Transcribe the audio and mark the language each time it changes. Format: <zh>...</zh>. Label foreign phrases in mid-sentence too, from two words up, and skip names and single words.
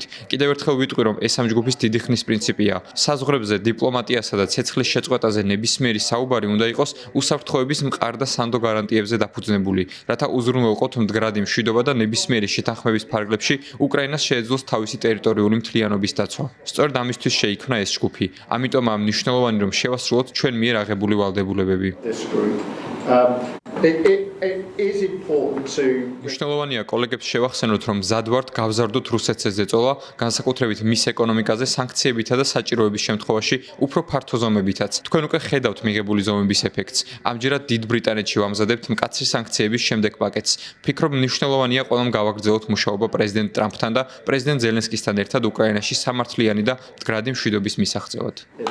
<ka>კიდევ ერთხელ ვიტყვი, რომ ეს ამ ჯგუფის დიდი ხნის პრინციპია. საზღვრებზე, დიპლომატიასა და ცეცხლის შეწყვეტაზე ნებისმიერი საუბარი უნდა იყოს უსაფრთხოების მყარ და სანდო გარანტიებზე დაფუძნებული, რათა უზრუნველყოთ მდგრადი მშვიდობა და ნებისმიერი შეთანხმების ფარგლებში უკრაინას შეეძლოს თავისი ტერიტორიული მთლიანობის დაცვა. სწორედ ამისთვის შეიქმნა ეს ჯგუფი. ამიტომ ამ მნიშვნელოვანი რომ შევასრულოთ ჩვენ მიერ აღებული ვალდებულებები.</ka> <en>this group it is important to</en> <ka>მნიშვნელოვანია კოლეგებს შევახსენოთ, რომ მზად ვართ გავზარდოთ რუსეთს ეს ზეწოლა, განსაკუთრებით მის ეკონომიკაზე სანქციებითა და საჭიროების შემთხვევაში უფრო ფართო ზომებითაც. თქვენ უკვე ხედავთ მიღებული ზომების ეფექტს. ამჯერად დიდ ბრიტანეთში ვამზადებთ მკაცრი სანქციების შემდეგ პაკეტს. ვფიქრობ, მნიშვნელოვანია ყველამ გავაგრძელოთ მუშაობა პრეზიდენტ ტრამპთან და პრეზიდენტ ზელენსკისთან ერთად უკრაინაში სამართლიანი და მდგრადი მშვიდობის მისაღწევად.</ka>